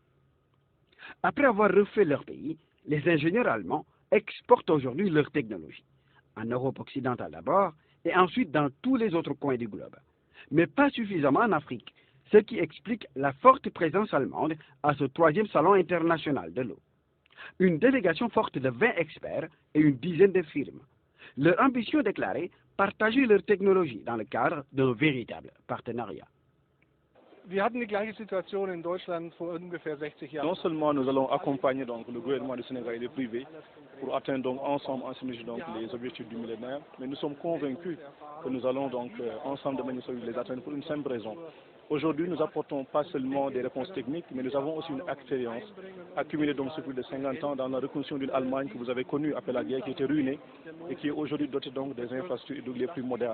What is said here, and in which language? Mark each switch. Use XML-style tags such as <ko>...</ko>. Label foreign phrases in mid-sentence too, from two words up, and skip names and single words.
<fr>Après avoir refait leur pays, les ingénieurs allemands exportent aujourd'hui leur technologie, en Europe occidentale d'abord et ensuite dans tous les autres coins du globe, mais pas suffisamment en Afrique, ce qui explique la forte présence allemande à ce 3e salon international de l'eau. Une délégation forte de 20 experts et une dizaine de firmes. Leur ambition déclarée, partager leur technologie dans le cadre d'un véritable partenariat.</fr> <de>Wir hatten die gleiche Situation in Deutschland vor ungefähr 60 Jahren.</de> <fr>Non seulement nous allons accompagner donc, le gouvernement du Sénégal et les privés pour atteindre donc, ensemble en synergie donc, les objectifs du millénaire, mais nous sommes convaincus que nous allons donc, ensemble de manière solide les atteindre pour une simple raison. Aujourd'hui, nous apportons pas seulement des réponses techniques, mais nous avons aussi une expérience accumulée donc depuis plus de 50 ans dans la reconstruction d'une Allemagne que vous avez connue après la guerre, qui était ruinée et qui est aujourd'hui dotée donc des infrastructures les plus modernes.</fr>